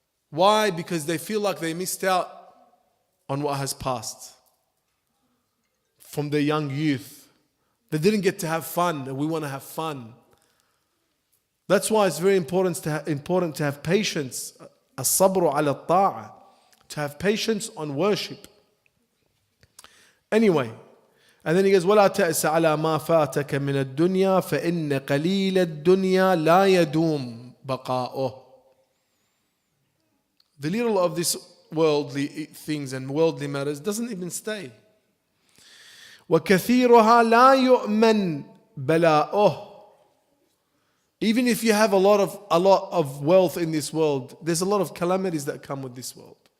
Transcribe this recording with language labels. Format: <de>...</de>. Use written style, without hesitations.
<en>Why? Because they feel like they missed out on what has passed from their young youth. They didn't get to have fun, and we want to have fun. That's why it's very important to have patience.</en> <ar>الصبر على الطاعة.</ar> <en>To have patience on worship.</en> <ar>Anyway, and then he goes, وَلَا تَأْسَ عَلَى مَا فَاتَكَ مِنَ الدُّنْيَا فَإِنَّ قَلِيلَ الدُّنْيَا لَا يَدُومُ بَقَاؤُهُ.</ar> <en>The little of this worldly things and worldly matters doesn't even stay.</en> <ar>وَكَثِيرُهَا لَا يُؤْمَنْ بَلَاؤُهُ.</ar> <en>Even if you have a lot of wealth in this world, there's a lot of calamities that come with this world.</en>